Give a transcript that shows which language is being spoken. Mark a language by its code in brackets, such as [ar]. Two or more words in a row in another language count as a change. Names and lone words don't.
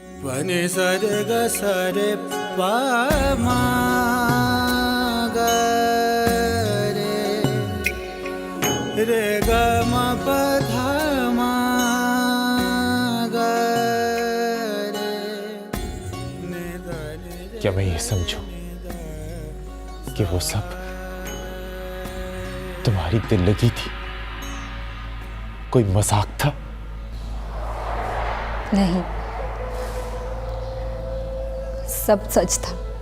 [hi] पने सरे ग सरे पा मा ग रे ग म प ध मा ग रे नि ध नि रे। क्या मैं ये समझूं कि वो सब तुम्हारी दिल लगी थी, कोई मजाक था? नहीं, सब सच था।